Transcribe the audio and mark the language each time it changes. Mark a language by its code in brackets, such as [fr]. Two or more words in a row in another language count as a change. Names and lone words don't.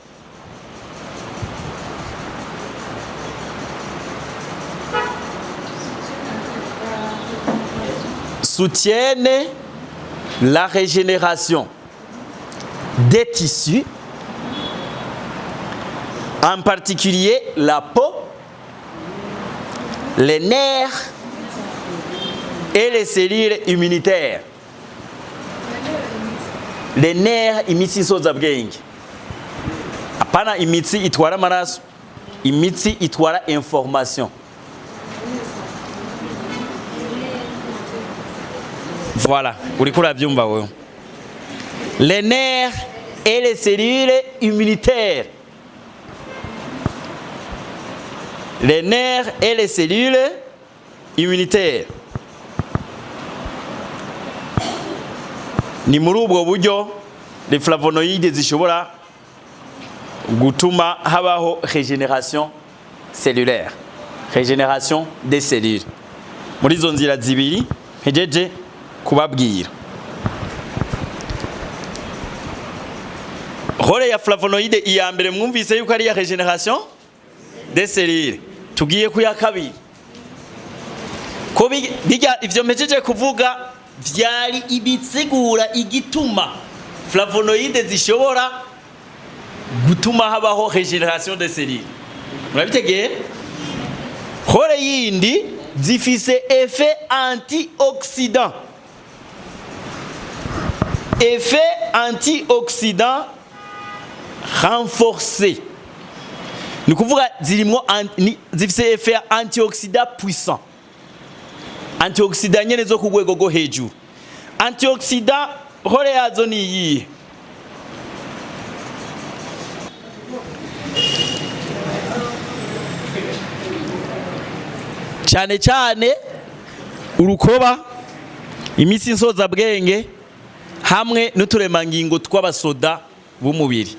[fr] Soutiennent la régénération des tissus, en particulier la peau, les nerfs et les cellules immunitaires. Les nerfs [rn] imitsi soza bwenge. Apana imitsi itwara amaraso, imitsi itwara information. Voilà, uriko uravyumva wewe. [fr] les nerfs et les cellules immunitaires. Les nerfs et les cellules immunitaires. [rn] Ni muri ubwo buryo [fr] les flavonoïdes [rn] zishobora gutuma habaho [fr] régénération cellulaire, régénération des cellules. [rn] Muri izo nzira zibiri hejeje kubabwira. Role ya flavonoïde iya mbere mwumvise yuko ari ya [fr] régénération des cellules. [rn] Tugiye kuya kabiri. Ko bijya ivyo mpejeje kuvuga vyari ibitsigura igituma flavonoïde zishobora gutuma habaho [fr] régénération des cellules. [rn] Murabitegeye? Role yindi zifise [fr] effet antioxydant. Effet antioxydant renforcé. [rn] Ni kuvuga zirimo zifise [fr] effet antioxydant puissant. [rn] Antioxydant nyene zo ku rwego rwo hejuru. Antioxydant role yazo ni iyi. Cyane cyane urukoba, imitsi nsoza bwenge hamwe n'uturemangingo tw'abasoda b'umubiri.